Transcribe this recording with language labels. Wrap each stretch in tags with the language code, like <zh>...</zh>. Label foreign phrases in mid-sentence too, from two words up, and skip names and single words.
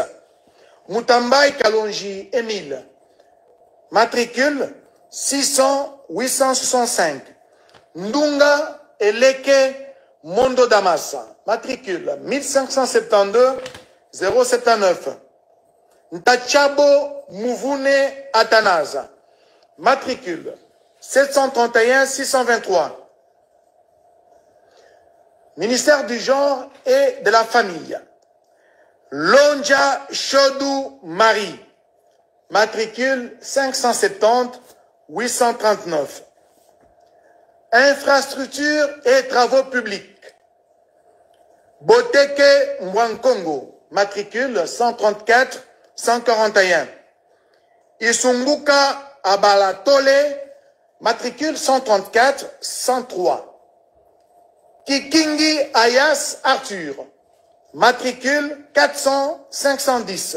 <fr>Mutambai Kalonji Émile, matricule 600 865. Ndunga Eleke Mondo Damasa, matricule 1572 079. Ntachabo Mouvune Atanaza, matricule 731 623. Ministère du genre et de la famille. Lonja Chodou Marie, matricule 570 839. Infrastructures et travaux publics. Boteke Mwankongo, matricule 134 141. Isunguka Abalatole, matricule 134 103. Kikingi Ayas Arthur, matricule 400 510.</fr>